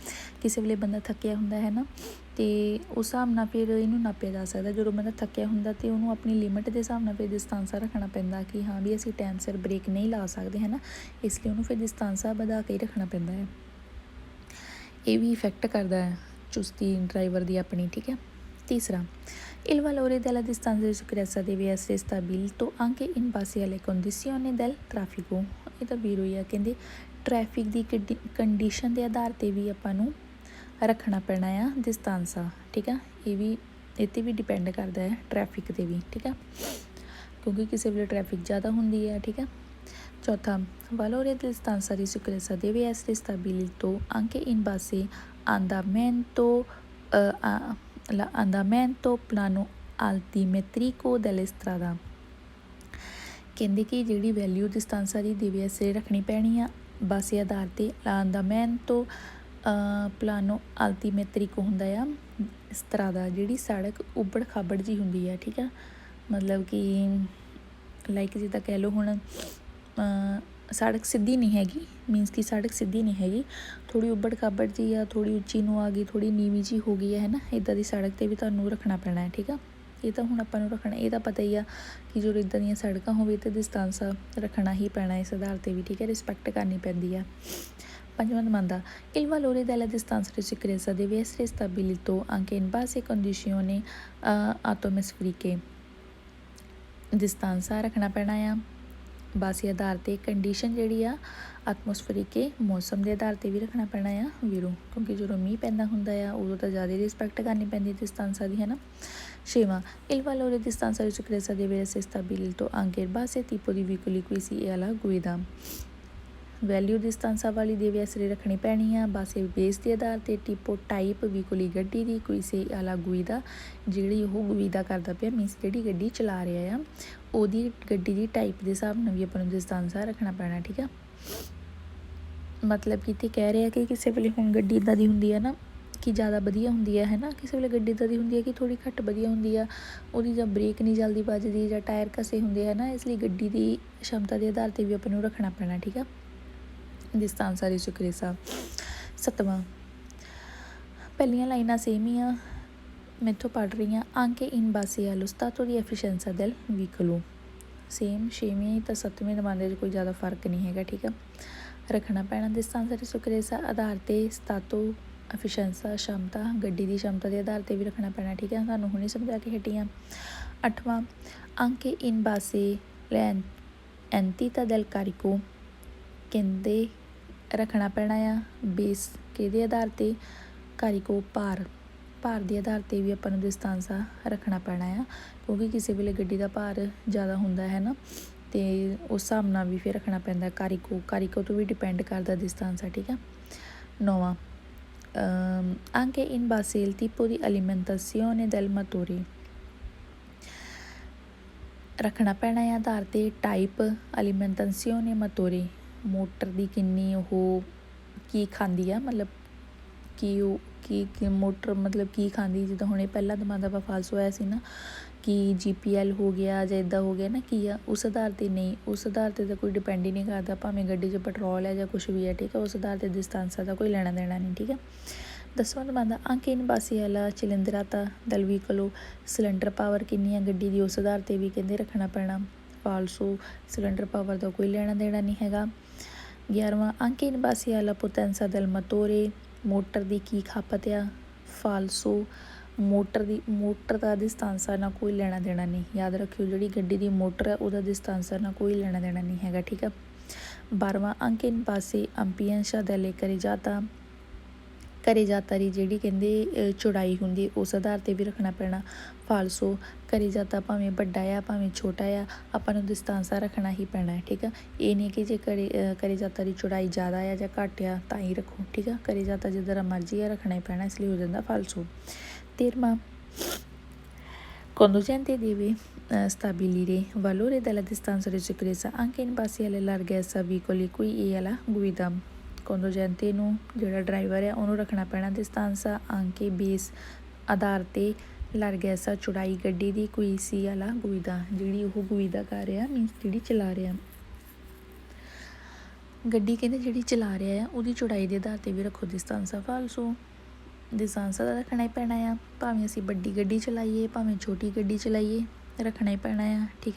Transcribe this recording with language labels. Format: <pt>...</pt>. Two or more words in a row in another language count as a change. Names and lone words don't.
<pa>ਕਿਸੇ ਵੇਲੇ ਬੰਦਾ ਥੱਕਿਆ ਹੁੰਦਾ ਹੈ ਨਾ, ਅਤੇ ਉਸ ਹਿਸਾਬ ਨਾਲ ਫਿਰ ਇਹਨੂੰ ਨਾਪਿਆ ਜਾ ਸਕਦਾ। ਜਦੋਂ ਬੰਦਾ ਥੱਕਿਆ ਹੁੰਦਾ ਅਤੇ ਉਹਨੂੰ ਆਪਣੀ ਲਿਮਿਟ ਦੇ ਹਿਸਾਬ ਨਾਲ ਫਿਰ ਦਿਸਤਾਂਸਾ ਰੱਖਣਾ ਪੈਂਦਾ ਕਿ ਹਾਂ ਵੀ ਅਸੀਂ ਟਾਈਮ ਸਿਰ ਬ੍ਰੇਕ ਨਹੀਂ ਲਾ ਸਕਦੇ ਹੈ ਨਾ, ਇਸ ਲਈ ਉਹਨੂੰ ਫਿਰ ਦਿਸਤਾਂਸਾ ਵਧਾ ਕੇ ਹੀ ਰੱਖਣਾ ਪੈਂਦਾ ਹੈ। ਇਹ ਵੀ ਇਫੈਕਟ ਕਰਦਾ ਹੈ ਚੁਸਤੀ ਡਰਾਈਵਰ ਦੀ ਆਪਣੀ, ਠੀਕ ਹੈ।</pa> <it>ਤੀਸਰਾ il valore della distanza di sicurezza deve essere stabilito anche in base alle condizioni del traffico।</it> <pa>ਇਹ ਤਾਂ ਵੀਰੋ ਹੀ ਆ, ਕਹਿੰਦੇ ਟਰੈਫਿਕ ਦੀ ਕੰਡੀਸ਼ਨ ਦੇ ਆਧਾਰ 'ਤੇ ਵੀ ਆਪਾਂ ਨੂੰ ਰੱਖਣਾ ਪੈਣਾ ਆ ਦਿਸਤਾਂਸਾ, ਠੀਕ ਆ। ਇਹ 'ਤੇ ਵੀ ਡਿਪੈਂਡ ਕਰਦਾ ਹੈ ਟਰੈਫਿਕ 'ਤੇ ਵੀ, ਠੀਕ ਆ, ਕਿਉਂਕਿ ਕਿਸੇ ਵੇਲੇ ਟਰੈਫਿਕ ਜ਼ਿਆਦਾ ਹੁੰਦੀ ਹੈ, ਠੀਕ ਆ।</pa> <it>ਚੌਥਾ valore della distanza di sicurezza deve essere stabilito anche in base all'andamento plano altimetrico delle strada।</it> <pa>ਕਹਿੰਦੇ ਕਿ ਜਿਹੜੀ ਵੈਲਿਊ ਦਿਸਤਾਂਸਾ ਦੀ</pa> <it>deve essere</it> <pa>ਰੱਖਣੀ ਪੈਣੀ ਆ ਬਾਸੇ ਆਧਾਰ 'ਤੇ,</pa> <it>andamento plano altimetrico</it> <pa>ਹੁੰਦਾ ਆ ਸਟਰਾਦਾ, ਜਿਹੜੀ ਸੜਕ ਉਬੜ ਖਾਬੜ ਜਿਹੀ ਹੁੰਦੀ ਹੈ, ਠੀਕ ਆ। ਮਤਲਬ ਕਿ ਲਾਈਕ ਜਿੱਦਾਂ ਕਹਿ ਲਓ ਹੁਣ ਸੜਕ ਸਿੱਧੀ ਨਹੀਂ ਹੈਗੀ, ਮੀਨਸ ਕਿ ਸੜਕ ਸਿੱਧੀ ਨਹੀਂ ਹੈਗੀ, ਥੋੜ੍ਹੀ ਉਬੜ ਖਾਬੜ ਜਿਹੀ ਆ, ਥੋੜ੍ਹੀ ਉੱਚੀ ਨੂੰ ਆ ਗਈ, ਥੋੜ੍ਹੀ ਨੀਵੀਂ ਜਿਹੀ ਹੋ ਗਈ ਹੈ ਨਾ, ਇੱਦਾਂ ਦੀ ਸੜਕ 'ਤੇ ਵੀ ਤੁਹਾਨੂੰ ਰੱਖਣਾ ਪੈਣਾ ਹੈ, ਠੀਕ ਆ। ਇਹ ਤਾਂ ਹੁਣ ਆਪਾਂ ਨੂੰ ਰੱਖਣਾ, ਇਹ ਤਾਂ ਪਤਾ ਹੀ ਆ ਕਿ ਜਦੋਂ ਇੱਦਾਂ ਦੀਆਂ ਸੜਕਾਂ ਹੋਵੇ ਤਾਂ ਦਿਸਤਾਂਸਾ ਰੱਖਣਾ ਹੀ ਪੈਣਾ ਇਸ ਆਧਾਰ 'ਤੇ ਵੀ, ਠੀਕ ਹੈ, ਰਿਸਪੈਕਟ ਕਰਨੀ ਪੈਂਦੀ ਆ।</pa> <it>ਪੰਜਵਾਂ ਦਮਾਂਦਾ il valore della distanza di sicurezza deve essere stabilito anche in base a condizioni atmosferiche।</it> <pa>ਦਿਸਤਾਂਸਾ ਰੱਖਣਾ ਪੈਣਾ ਆ ਬਾਸੀ ਆਧਾਰ 'ਤੇ, ਕੰਡੀਸ਼ਨ ਜਿਹੜੀ ਆ ਐਟਮੋਸਫੇਰਿਕ ਮੌਸਮ ਦੇ ਆਧਾਰ 'ਤੇ ਵੀ ਰੱਖਣਾ ਪੈਣਾ ਆ ਵੀਰੋ, ਕਿਉਂਕਿ ਜਦੋਂ ਮੀਂਹ ਪੈਂਦਾ ਹੁੰਦਾ ਆ ਉਦੋਂ ਤਾਂ ਜ਼ਿਆਦਾ ਰਿਸਪੈਕਟ ਕਰਨੀ ਪੈਂਦੀ ਦਿਸਤਾਂਸਾ ਦੀ, ਹੈ ਨਾ।</pa> <it>ਛੇਵਾਂ il valore di distanza di sicurezza deve essere stabilito anche in base al tipo di veicoli cui si è alla guida।</it> <pa>ਵੈਲਿਊ ਦਿਸਤਾਂਸਾ ਵਾਲੀ</pa> <it>deve essere</it> <pa>ਰੱਖਣੀ ਪੈਣੀ ਆ ਬਾਸੇ ਬੇਸ ਦੇ ਆਧਾਰ 'ਤੇ, ਟਿਪੋ ਟਾਈਪ ਵੀਕੋਲੀ ਗੱਡੀ ਦੀ,</pa> <it>cui si è alla guida,</it> <pa>ਜਿਹੜੀ ਉਹ ਗੁਈਦਾ ਕਰਦਾ ਪਿਆ ਮੀਨਸ ਜਿਹੜੀ ਗੱਡੀ ਚਲਾ ਰਿਹਾ ਆ ਉਹਦੀ ਗੱਡੀ ਦੀ ਟਾਈਪ ਦੇ ਹਿਸਾਬ ਨਾਲ ਵੀ ਆਪਾਂ ਨੂੰ ਦਿਸਤਾਂਸਾ ਰੱਖਣਾ ਪੈਣਾ, ਠੀਕ ਆ। ਮਤਲਬ ਕਿ ਇੱਥੇ ਕਹਿ ਰਿਹਾ ਕਿ ਕਿਸੇ ਵੇਲੇ ਹੁਣ ਗੱਡੀ ਇੱਦਾਂ ਦੀ ਹੁੰਦੀ ਆ ਨਾ ਕਿ ਜ਼ਿਆਦਾ ਵਧੀਆ ਹੁੰਦੀ ਹੈ ਨਾ, ਕਿਸੇ ਵੇਲੇ ਗੱਡੀ ਇੱਦਾਂ ਦੀ ਹੁੰਦੀ ਹੈ ਕਿ ਥੋੜ੍ਹੀ ਘੱਟ ਵਧੀਆ ਹੁੰਦੀ ਆ, ਉਹਦੀ ਜਾਂ ਬ੍ਰੇਕ ਨਹੀਂ ਜਲਦੀ ਵੱਜਦੀ ਜਾਂ ਟਾਇਰ ਘਸੇ ਹੁੰਦੇ ਹੈ ਨਾ, ਇਸ ਲਈ ਗੱਡੀ ਦੀ ਸ਼ਮਤਾ ਦੇ ਆਧਾਰ 'ਤੇ ਵੀ ਆਪਾਂ ਨੂੰ ਰੱਖਣਾ ਪੈਣਾ, ਠੀਕ ਆ,</pa> <it>distanza di sicurezza।</it> <pa>ਸੱਤਵਾਂ ਪਹਿਲੀਆਂ ਲਾਈਨਾਂ ਸੇਮ ਹੀ ਆ, ਮੈਥੋਂ ਪੜ੍ਹ ਰਹੀ ਹਾਂ</pa> <it>anche in base allo stato di efficienza del veicolo।</it> <pa>ਸੇਮ ਛੇਵੀਂ ਤਾਂ ਸੱਤਵੇਂ ਦਮਾਂਦੇ 'ਚ ਕੋਈ ਜ਼ਿਆਦਾ ਫਰਕ ਨਹੀਂ ਹੈਗਾ, ਠੀਕ ਆ। ਰੱਖਣਾ ਪੈਣਾ</pa> <it>distanza di sicurezza</it> <pa>ਆਧਾਰ 'ਤੇ</pa> <it>stato efficienza</it> <pa>ਸ਼ਮਤਾ, ਗੱਡੀ ਦੀ ਸ਼ਮਤਾ ਦੇ ਆਧਾਰ 'ਤੇ ਵੀ ਰੱਖਣਾ ਪੈਣਾ, ਠੀਕ ਆ, ਤੁਹਾਨੂੰ ਹੁਣੇ ਸਮਝਾ ਕੇ ਹਟੀ ਹਾਂ।</pa> <it>ਅੱਠਵਾਂ anche in base all'entità del carico।</it> <pa>ਕਹਿੰਦੇ ਰੱਖਣਾ ਪੈਣਾ ਆ ਬੇਸ ਕਿਹਦੇ ਆਧਾਰ 'ਤੇ, ਕਾਰੀਕੋ ਭਾਰ ਦੇ ਆਧਾਰ 'ਤੇ ਵੀ ਆਪਾਂ ਨੂੰ ਦਿਸਤਾਂਸਾ ਰੱਖਣਾ ਪੈਣਾ ਆ, ਕਿਉਂਕਿ ਕਿਸੇ ਵੇਲੇ ਗੱਡੀ ਦਾ ਭਾਰ ਜ਼ਿਆਦਾ ਹੁੰਦਾ ਹੈ ਨਾ, ਅਤੇ ਉਸ ਹਿਸਾਬ ਨਾਲ ਵੀ ਫਿਰ ਰੱਖਣਾ ਪੈਂਦਾ ਕਾਰੀਕੋ ਤੋਂ ਵੀ ਡਿਪੈਂਡ ਕਰਦਾ ਦਿਸਤਾਂਸਾ, ਠੀਕ ਆ।</pa> <it>ਨੌਵਾਂ anche in base al tipo di alimentazione del motore।</it> <pa>ਰੱਖਣਾ ਪੈਣਾ ਹੈ ਆਧਾਰ 'ਤੇ ਟਾਈਪ</pa> <it>alimentazione motore,</it> <pa>ਮੋਟਰ ਦੀ ਕਿੰਨੀ ਉਹ ਕੀ ਖਾਂਦੀ ਆ, ਮਤਲਬ ਕੀ ਮੋਟਰ ਮਤਲਬ ਕੀ ਖਾਂਦੀ, ਜਿੱਦਾਂ ਹੁਣ ਇਹ ਪਹਿਲਾ ਦਮਾਂਦਾ ਆਪਾਂ ਫਾਲਸੋ ਆਇਆ ਸੀ ਨਾ</pa> <hi>कि GPL हो गया</hi> <pa>ਜਾਂ ਇੱਦਾਂ ਹੋ ਗਿਆ ਨਾ ਕੀ ਆ ਉਸ ਆਧਾਰ 'ਤੇ ਨਹੀਂ, ਉਸ ਆਧਾਰ 'ਤੇ ਤਾਂ ਕੋਈ ਡਿਪੈਂਡ ਹੀ ਨਹੀਂ ਕਰਦਾ, ਭਾਵੇਂ ਗੱਡੀ 'ਚ ਪੈਟਰੋਲ ਹੈ ਜਾਂ ਕੁਛ ਵੀ ਹੈ, ਠੀਕ ਹੈ। ਉਸ ਆਧਾਰ 'ਤੇ distanza ਦਾ ਕੋਈ ਲੈਣਾ ਦੇਣਾ ਨਹੀਂ, ਠੀਕ ਹੈ। 10ਵਾਂ ਨੰਬਰ</pa> <it>anche in base alla cilindrata del veicolo,</it> <pa>ਸਿਲੰਡਰ ਪਾਵਰ ਕਿੰਨੀ ਆ ਗੱਡੀ ਦੀ ਉਸ ਆਧਾਰ 'ਤੇ ਵੀ ਕਹਿੰਦੇ ਰੱਖਣਾ ਪੈਣਾ। ਫਾਲਸੋ, ਸਿਲੰਡਰ ਪਾਵਰ ਦਾ ਕੋਈ ਲੈਣਾ ਦੇਣਾ ਨਹੀਂ ਹੈਗਾ।</pa> <it>11ਵਾਂ anche in base alla potenza del motore,</it> <pa>ਮੋਟਰ ਦੀ ਕੀ ਖਪਤ ਆ। ਫਾਲਸੋ, ਮੋਟਰ ਦਾ distanza ਨਾਲ ਕੋਈ ਲੈਣਾ ਦੇਣਾ ਨਹੀਂ। ਯਾਦ ਰੱਖਿਓ ਜਿਹੜੀ ਗੱਡੀ ਦੀ ਮੋਟਰ ਹੈ ਉਹਦਾ distanza ਨਾਲ ਕੋਈ ਲੈਣਾ ਦੇਣਾ ਨਹੀਂ ਹੈਗਾ, ਠੀਕ ਆ। 12ਵਾਂ</pa> <it>anche in base ampiezza delle carreggiata, carreggiata</it> <pa>ਜਿਹੜੀ ਕਹਿੰਦੇ ਚੌੜਾਈ ਹੁੰਦੀ ਉਸ ਆਧਾਰ 'ਤੇ ਵੀ ਰੱਖਣਾ ਪੈਣਾ। ਫਾਲਸੋ, carreggiata ਭਾਵੇਂ ਵੱਡਾ ਆ ਭਾਵੇਂ ਛੋਟਾ ਆ, ਆਪਾਂ ਨੂੰ distanza ਰੱਖਣਾ ਹੀ ਪੈਣਾ ਹੈ, ਠੀਕ ਆ। ਇਹ ਨਹੀਂ ਕਿ ਜੇ carreggiata ਦੀ ਚੌੜਾਈ ਜ਼ਿਆਦਾ ਆ ਜਾਂ ਘੱਟ ਆ ਤਾਂ ਹੀ ਰੱਖੋ, ਠੀਕ ਆ। carreggiata ਜਿੱਦਾਂ ਮਰਜ਼ੀ ਆ ਰੱਖਣਾ ਹੀ ਪੈਣਾ, ਇਸ ਲਈ ਹੋ ਜਾਂਦਾ ਫਾਲਸੋ।</pa> <it>13ਵਾਂ conducente deve stabilire valore della distanza di sicurezza anche in base alla larghezza veicoli qui e alla guida।</it> <pa>conducente ਨੂੰ ਜਿਹੜਾ ਡਰਾਈਵਰ ਹੈ ਉਹਨੂੰ ਰੱਖਣਾ ਪੈਣਾ</pa> <it>distanza anche base</it> <pa>ਆਧਾਰ 'ਤੇ larghezza ਚੌੜਾਈ ਗੱਡੀ ਦੀ ਕੋਈ ਸੀ</pa> <it>alla guida</it> <pa>ਜਿਹੜੀ ਉਹ guida ਕਰ ਰਿਹਾ, ਮੀਨਸ ਜਿਹੜੀ ਚਲਾ ਰਿਹਾ ਗੱਡੀ, ਕਹਿੰਦੇ ਜਿਹੜੀ ਚਲਾ ਰਿਹਾ ਆ ਉਹਦੀ ਚੌੜਾਈ ਦੇ ਆਧਾਰ 'ਤੇ ਵੀ ਰੱਖੋ distanza। ਫਾਲਸੋ, distanza ਦਾ ਰੱਖਣਾ ਹੀ ਪੈਣਾ ਆ, ਭਾਵੇਂ ਅਸੀਂ ਵੱਡੀ ਗੱਡੀ ਚਲਾਈਏ ਭਾਵੇਂ ਛੋਟੀ ਗੱਡੀ ਚਲਾਈਏ ਰੱਖਣਾ ਹੀ ਪੈਣਾ ਆ, ਠੀਕ ਹੈ।</pa>